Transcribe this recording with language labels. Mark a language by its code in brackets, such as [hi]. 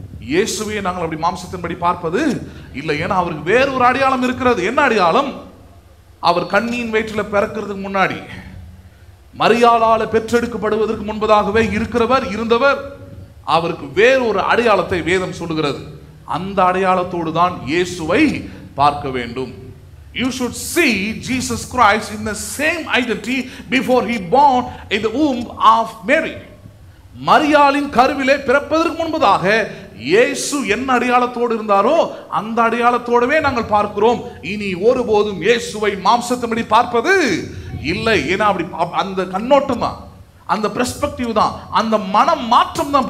[ta] இயேசுவை நாங்கள் அப்படி மாம்சத்தின்படி பார்ப்பது இல்லை. ஏன்னா அவருக்கு வேறொரு அடையாளம் இருக்கிறது. என்ன அடையாளம்? அவர் கண்ணியின் வயிற்றில் பிறக்கிறதுக்கு முன்னாடி, மரியாளால பெற்றெடுக்கப்படுவதற்கு முன்பதாகவே இருக்கிறவர், இருந்தவர். அவருக்கு வேறொரு அடையாளத்தை வேதம் சொல்லுகிறது. அந்த அடையாளத்தோடு தான் இயேசுவை பார்க்க வேண்டும். [en] You should see Jesus Christ in the same identity before he born in the womb of Mary. [ta] மரியாளின் கருவிலே பிறப்பதற்கு முன்பதாக இயேசு என்ன அடையாளத்தோடு இருந்தாரோ அந்த அடையாளத்தோடவே நாங்கள் பார்க்கிறோம். இனி ஒருபோதும் இயேசுவை மாம்சத்தின்படி பார்ப்பது இல்லை. ஏன்னா அப்படி அந்த கண்ணோட்டம் தான், அந்த பெர்ஸ்பெக்டிவ் தான், அந்த மனம் மாற்றம் தான்.